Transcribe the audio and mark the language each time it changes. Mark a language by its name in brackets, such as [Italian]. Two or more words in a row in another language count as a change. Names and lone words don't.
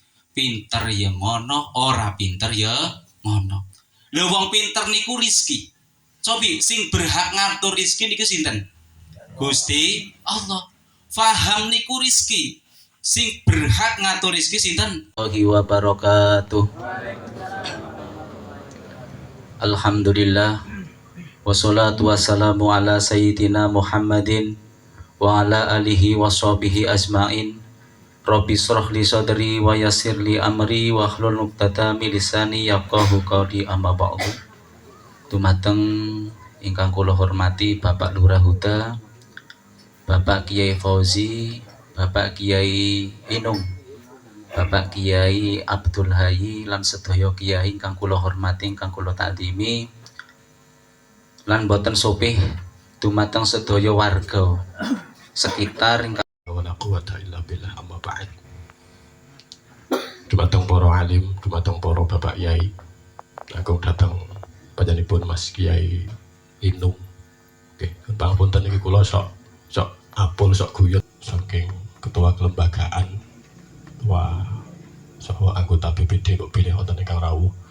[Javanese] Pinter ya ngono, ora pinter ya ngono. Lha wong pinter niku rezeki. Cobi sing berhak ngatur rezeki niku sinten? Gusti Allah. Faham niku rezeki. Sing berhak ngatur rezeki sinten? [Arabic] وبركاته. الحمد لله. والصلاة والسلام على سيدنا محمد وعلى آله وصحبه أجمعين. رب اشرح لي صدري ويسر لي أمري واحلل عقدة من لساني يفقهوا قولي أما بعد. [Javanese] Dumateng ingkang kula hormati Bapak Lurah Huda, Bapak Kiai Fauzi, Bapak Kiai Inung, Bapak Kiai Abdul Hayy lan sedaya kiai ingkang kula hormati, ingkang kula takdimi, lan boten sopih dumateng sedaya warga sekitar ingkang [Arabic] ولا قوة إلا بالله أما بعد. [Javanese] Dumateng para alim, dumateng para bapak yai, langkung dateng panjenenganipun Mas Kiai Inung. Nggih, pangapunten niki kula sok apul sok guyut saking ketua kelembagaan wah saha anggota BPD kok pilih wonten ingkang rawuh.